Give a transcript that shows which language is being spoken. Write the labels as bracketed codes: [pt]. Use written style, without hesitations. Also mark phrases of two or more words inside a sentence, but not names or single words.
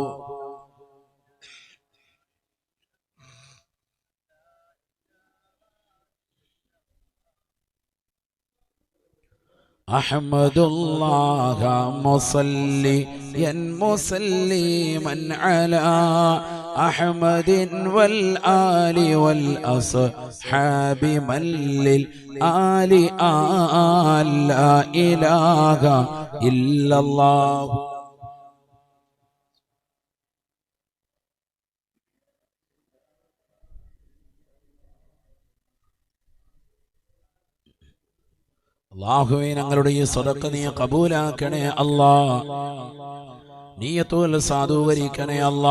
[ar] أحمد الله مصليا مسلما على أحمد والآل والأصحاب من للآل آل لا إله إلا الله. [ml] അല്ലാഹുവേ, ഞങ്ങളുടെ ഈ സദഖ നീ ഖബൂലാക്കണേ അല്ലാ. നിയ്യത്തുൽ സാധൂകരിക്കണേ അല്ലാ.